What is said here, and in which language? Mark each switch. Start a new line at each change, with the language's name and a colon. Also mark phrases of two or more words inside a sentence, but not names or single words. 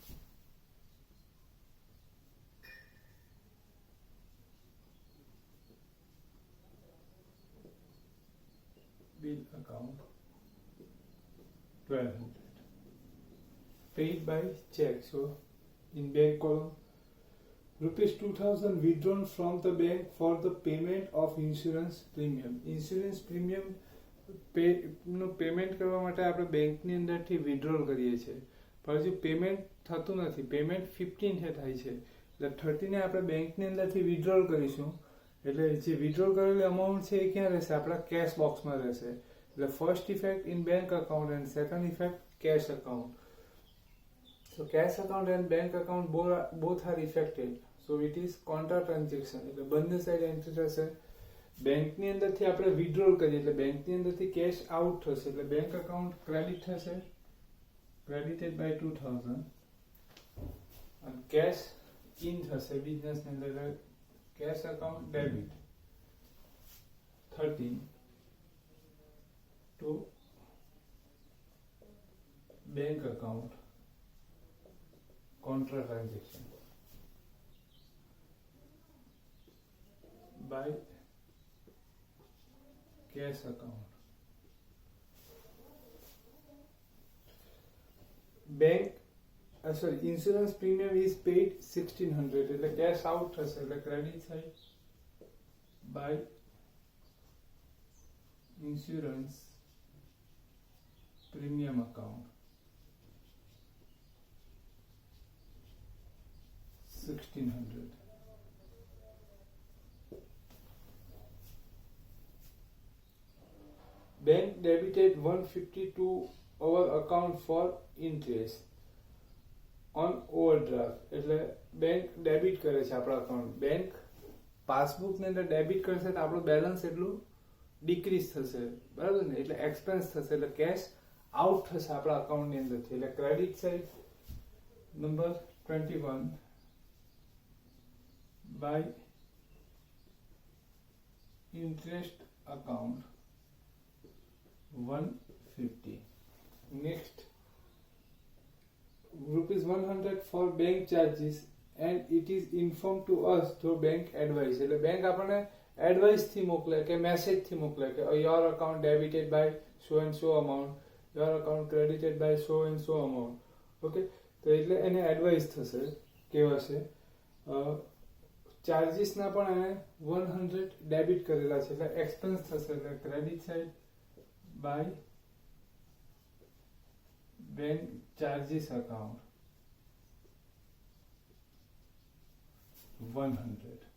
English: Bill account 1200. Paid by check. So in bank column rupees 2000 withdrawn from the bank for the payment of insurance premium. insurance premium
Gujarati: નું પેમેન્ટ કરવા માટે આપણે બેંકની અંદરથી વિથડ્રોલ કરીએ છીએ, પણ હજુ પેમેન્ટ થતું નથી. પેમેન્ટ 15 થાય છે, એટલે 30 આપણે બેંકની અંદરથી વિથડ્રોલ કરીશું. એટલે જે વિથડ્રોલ કરેલી અમાઉન્ટ છે એ ક્યાં રહેશે? આપણા
English: cash boxમાં
Gujarati: રહેશે. એટલે
English: first effect in bank account and second effect cash account. So cash account and bank account both are affected. So it is contra transaction.
Gujarati: એટલે બંને સાઈડ એન્ટ્રી થશે. બેંકની અંદરથી આપણે વિથડ્રોલ કરીએ એટલે બેંકની અંદરથી કેશ આઉટ થશે, એટલે
English: bank account credit
Gujarati: થશે,
English: credited by 2000,
Gujarati: અને
English: cash in
Gujarati: થશે બિઝનેસની અંદર,
English: cash account debit 13 to bank account contra transaction by cash account. Insurance premium is paid 1600 એટલે cash out
Gujarati: થશે, એટલે
English: credit side by insurance premium account 1600. Bank debited 150 to our account for interest on overdraft.
Gujarati: એટલે
English: bank debit
Gujarati: કરે છે આપણા અકાઉન્ટ.
English: bank passbook
Gujarati: ની અંદર ડેબિટ કરશે તો આપણું બેલેન્સ એટલું ડિક્રીઝ થશે, બરાબર ને? એટલે એક્સપેન્સ થશે, એટલે
English: cash out
Gujarati: થશે આપણા અકાઉન્ટની અંદરથી.
English: એટલે credit side number 21 by interest account 150. Next, rupees 100 for bank charges and it is informed to us through bank advice.
Gujarati: એટલે બેંક આપણને એડવાઇસ થી મોકલે કે મેસેજ થી મોકલે કે
English: your account debited by so and so amount, your account credited by so and so amount.
Gujarati: ઓકે, તો એટલે એને એડવાઇસ થશે, કહેવાશે. ચાર્જીસના પણ એને 100 ડેબિટ કરેલા છે, એટલે એક્સપેન્સ થશે, એટલે
English: credit side by bank charges account 100.